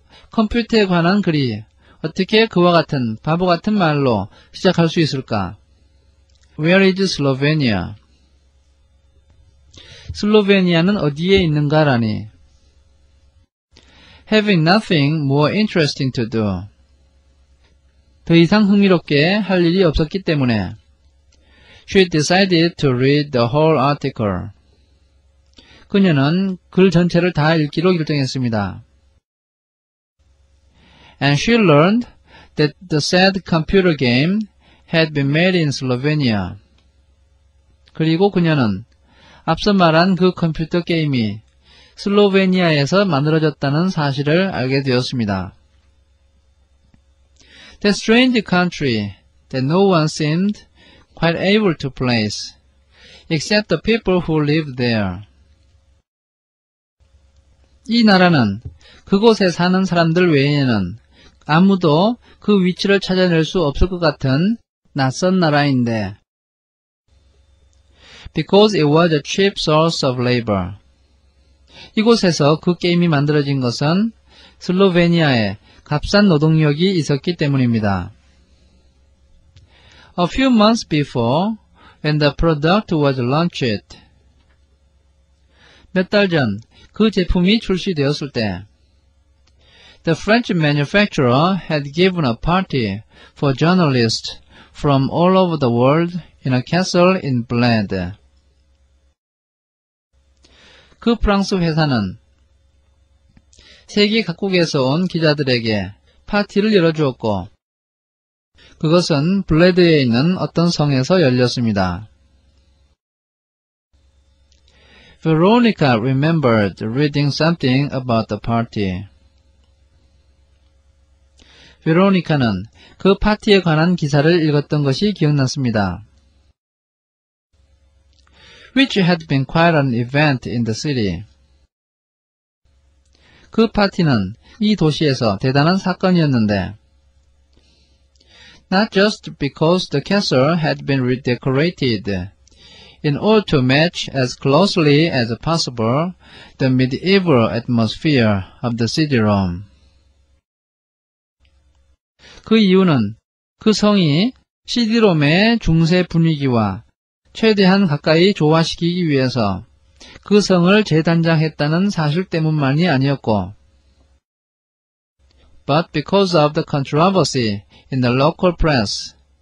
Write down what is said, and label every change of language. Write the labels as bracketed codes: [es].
[ko] 컴퓨터에 관한 글이 어떻게 그와 같은 바보 같은 말로 시작할 수 있을까? [en] Where is Slovenia? [ko] 슬로베니아는 어디에 있는가라니. [en] Having nothing more interesting to do. [ko] 더 이상 흥미롭게 할 일이 없었기 때문에 [en] she decided to read the whole article. [ko] 그녀는 글 전체를 다 읽기로 결정했습니다. [en] And she learned that the said computer game had been made in Slovenia. [ko] 그리고 그녀는 앞서 말한 그 컴퓨터 게임이 슬로베니아에서 만들어졌다는 사실을 알게 되었습니다. [en] That strange country that no one seemed quite able to place, except the people who lived there. [ko] 이 나라는 그곳에 사는 사람들 외에는 아무도 그 위치를 찾아낼 수 없을 것 같은 낯선 나라인데 [en] because it was a cheap source of labor. [ko] 이곳에서 그 게임이 만들어진 것은 슬로베니아에 값싼 노동력이 있었기 때문입니다. [en] A few months before, when the product was launched, [ko] 몇 달 전 그 제품이 출시되었을 때 [en] The French manufacturer had given a party for journalists from all over the world in a castle in Bled. [ko] 그 프랑스 회사는 세계 각국에서 온 기자들에게 파티를 열어주었고 그것은 블레드에 있는 어떤 성에서 열렸습니다. [en] Veronica remembered reading something about the party. [ko] 베로니카는 그 파티에 관한 기사를 읽었던 것이 기억났습니다. [en] Which had been quite an event in the city. [ko] 그 파티는 이 도시에서 대단한 사건이었는데 [en] Not just because the castle had been redecorated in order to match as closely as possible the medieval atmosphere of the CD-ROM. [ko] 그 이유는 그 성이 CD-ROM의 중세 분위기와 최대한 가까이 조화시키기 위해서 그 성을 재단장했다는 사실 때문만이 아니었고 [en] but because of the controversy in the local press.